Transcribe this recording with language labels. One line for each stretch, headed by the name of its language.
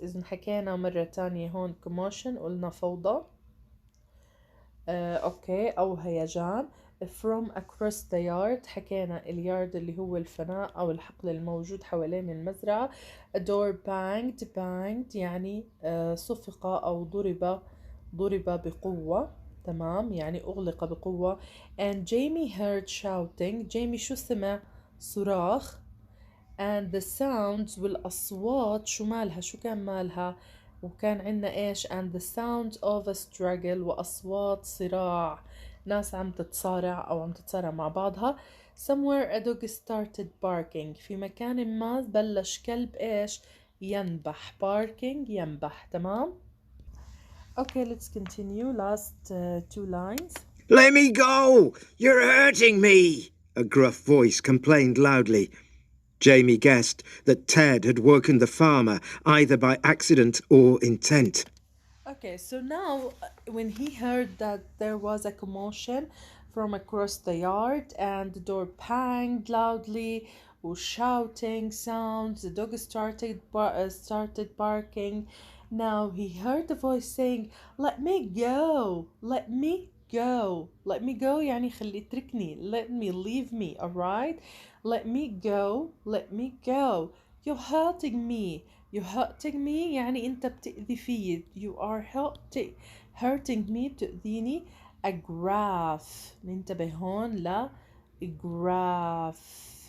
Arabic: إذن حكينا مرة تانية هون commotion، قلنا فوضى أوكي أو هيجان.
English: from across the yard
Arabic: حكينا اليارد اللي هو الفناء أو الحقل الموجود حوالين المزرعة.
English: a door banged
Arabic: يعني صفق أو ضرب بقوة، تمام، يعني أغلق بقوة.
English: and Jamie heard shouting.
Arabic: جيمي شو سمع؟ صراخ.
English: and the sounds
Arabic: والأصوات شو مالها؟ شو كان مالها؟ وكان عنا إيش؟
English: and the sound of a struggle،
Arabic: وأصوات صراع، ناس عم تتصارع أو عم تتصارع مع بعضها.
English: somewhere a dog started barking.
Arabic: في مكان ما بلش كلب إيش؟ ينبح. barking ينبح، تمام.
English: Okay, let's continue. Last two lines. Let me go! You're hurting me! A gruff voice complained loudly. Jamie guessed that Ted had woken the farmer either by accident or intent. Okay, so now when he heard that there was a commotion from across the yard and the door banged loudly with shouting sounds, the dog started barking. Now he heard the voice saying, "Let me go, let me go, let me go."
Arabic: يعني خلي اتركني.
English: Let me, leave me, alright? Let me go, let me go. You're hurting me. You're hurting me
Arabic: يعني أنت بتأذي فيي.
English: You are hurting me
Arabic: بتأذيني.
English: A graph.
Arabic: ننتبه هون لا graph.